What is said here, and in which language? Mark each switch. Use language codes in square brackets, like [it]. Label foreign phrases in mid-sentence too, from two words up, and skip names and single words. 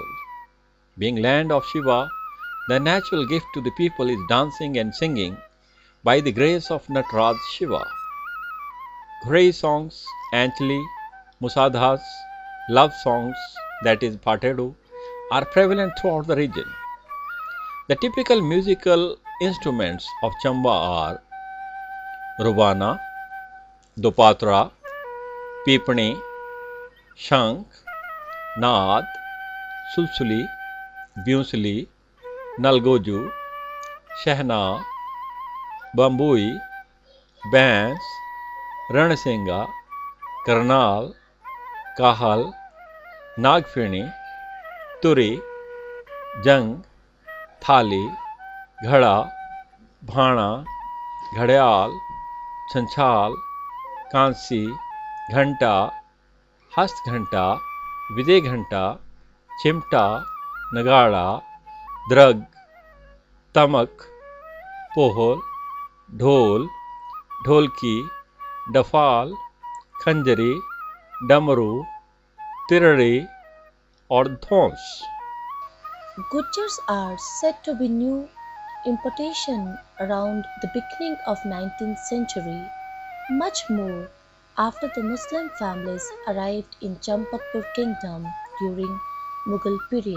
[en] Being land of Shiva, the natural gift to the people is dancing and singing by the grace of Nataraj Shiva. Ghurei songs, Anchali, Musadhas, love songs, that is Patedu, are prevalent throughout the region. The typical musical instruments of Chamba are Rubana, Dopatra, Pipani, Shank, Naad, Sulsuli, Bunsuli, Nalgoju, Shehna, Bambui, Bans, Ranasinga, Karnal, Kahal, Nagfini, Turi, Jang, Thali, Ghada, Bhana, Ghadayal, Chanchal, Kansi, Ghanta, Hast Ghanta, [hi] विजय घंटा, चिमटा, नगाड़ा, द्रग, तमक, पोहल, ढोल, ढोलकी, डफाल, खंजरी, डमरू, तिरड़ी और धौंस। [en] Gujars are said to be new importation around the beginning of 19th century, much more after the Muslim families arrived in Champakpur kingdom during Mughal period.